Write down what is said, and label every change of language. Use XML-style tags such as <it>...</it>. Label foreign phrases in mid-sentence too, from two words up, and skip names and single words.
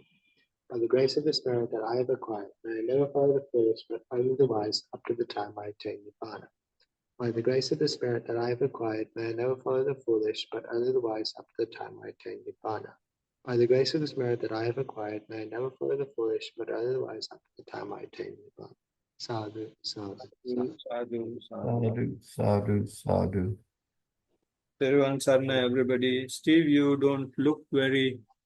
<en>By the grace of the spirit that I have acquired, may I never follow the foolish, but only the wise, up to the time I attain Nibbana. By the grace of the spirit that I have acquired, may I never follow the foolish, but only the wise, up to the time I attain Nibbana. By the grace of the spirit that I have acquired, may I never follow the foolish, but only the wise, up to the time I attain Nibbana.</en> <pi>Sadhu, sadhu, sadhu. Sadhu, Sadhu, sadhu, sadhu.</pi> <en>Everyone, Sarna, everybody. Steve, you don't look very</en>